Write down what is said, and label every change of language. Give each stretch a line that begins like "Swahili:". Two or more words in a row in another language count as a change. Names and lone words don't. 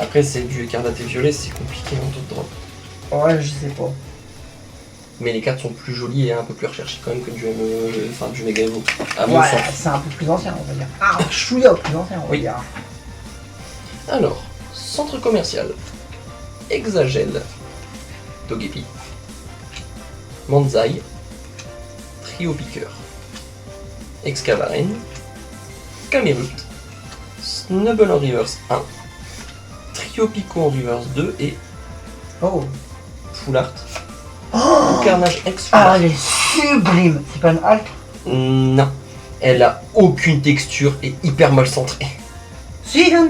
French: Après, c'est du écarlate et violet, c'est compliqué en
English: top drop.
French: Ouais, je sais pas. Mais les cartes sont plus jolies et un peu plus recherchées quand même que du enfin du Mega Evo. À mon Ouais, sens. c'est un peu plus ancien, on va dire. Ah, un chouïa plus ancien, on va Oui. dire. Alors, centre commercial. Exagel. Togepi. Manzai. Trio Piqueur. Excavaren. Camerut. Snubble en reverse 1. Trio Pico en reverse 2 et Oh.
English: Full Art.
French: Oh, Carnage X Full ah, Art. elle est sublime. C'est pas une halte? Non. Elle a aucune texture et hyper mal centrée. Si, hein.